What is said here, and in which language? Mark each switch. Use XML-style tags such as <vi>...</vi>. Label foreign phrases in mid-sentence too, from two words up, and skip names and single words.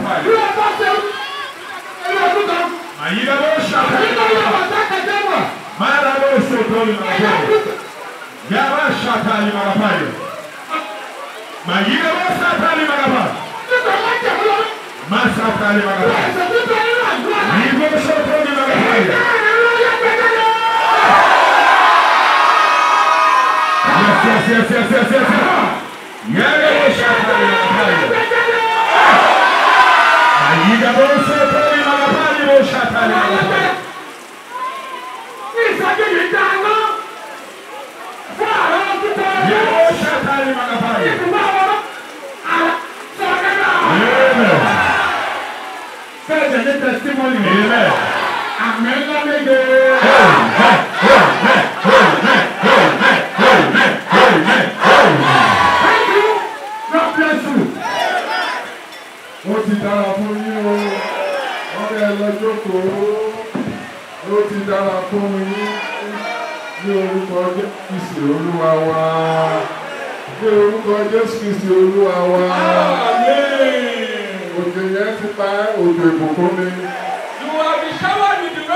<en>Ayida bo shata. Mara bo sotoli magapayo. Yaba shata li magapayo. Ayida bo shata li magapayo. Masata li magapayo. Ibo sotoli magapayo. Yes. Yaba bo shata li magapayo. Ayida bo sotoli magapayo bo shata li magapayo. Testimony. Amen. Amen. Thank you. God bless you.</en> <yo>Ó ti dára fún yín o. Ọ̀rẹ́ ẹ lọ jókòó. Ó ti dára fún yín. Ní orúkọ Jésù Kristi Olúwa wa. Ní orúkọ Jésù Kristi Olúwa wa. Òjò yẹn ti pa òjò ìbùkún mi.</yo> <en>You have been showered with</en>